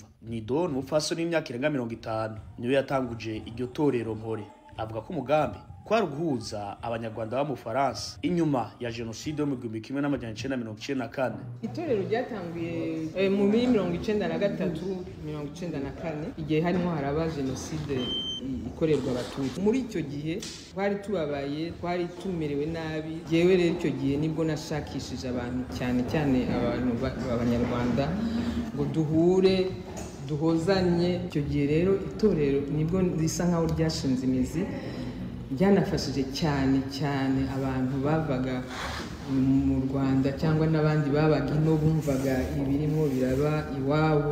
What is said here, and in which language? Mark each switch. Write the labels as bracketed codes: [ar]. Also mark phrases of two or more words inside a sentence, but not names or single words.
[rn] Nido n'umupfasoni w'imyaka irenga 50 niwe yatanguje iryo torero Mpore. Avuga ko umugambi kwari guhuza abanyarwanda ba mu Faransa inyuma ya genocide yo mu 1994. Itorero ryatanguye mu 1993-94 igihe harimo haraba genocide ikorerwa abatutsi. [rw] Muri icyo gihe twari tubabaye, twari tumerewe nabi. Jewe rero icyo gihe nibwo nashakishije abantu cyane abantu b'abanyarwanda ngo duhure duhozanye. Icyo gihe rero itorero nibwo risa nkaho ryashinze imizi, byanafashije cyane abantu bavaga mu Rwanda cyangwa n'abandi babaga ino bumvaga ibirimo biraba iwabo.